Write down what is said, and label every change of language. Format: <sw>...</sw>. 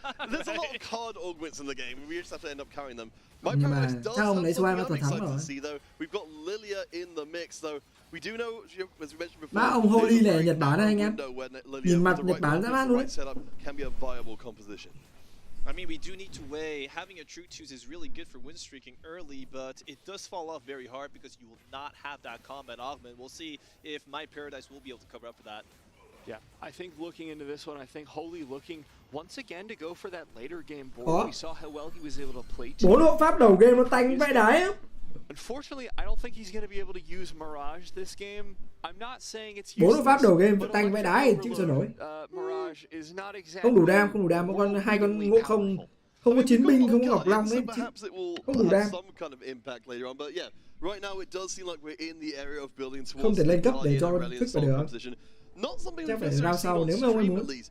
<en>There's a lot of card augments in the game. We just have to end up carrying them.</en> <vi>Nhưng mà chắc ông lấy số 2 có thắng rồi.</vi> <en>We've got Lilia in the mix though. We do know, as we mentioned before.</en> <vi>Má ông Holy này Nhật Bản này anh em. Nhìn mặt Nhật Bản ra mắt luôn đấy.</vi> <en>Can be a viable composition. I mean, we do need to weigh. Having a true twos is really good for win streaking early, but it does fall off very hard because you will not have that combat augment. We'll see if My Paradise will be able to cover up for that. Yeah, I think looking into this one, I think Holy looking once again to go for that later game board. We saw how well he was able to play.</en> <vi>4 hộ pháp đầu game nó tanh vãi đái á.</vi> <en>Unfortunately, I don't think he's going to be able to use Mirage this game. I'm not saying it's</en> <vi>4 hộ pháp đầu game nó tanh vãi đái chịu sao nổi.</vi> <en>Mirage is not exactly.</en> <vi>Không đủ đam, một con 2 con ngộ không có chiến binh, không có ngọc long ấy, không đủ đam. Không thể lên cấp để cho fix vào được. Chắc phải rao sau nếu mà ông ấy muốn.</vi>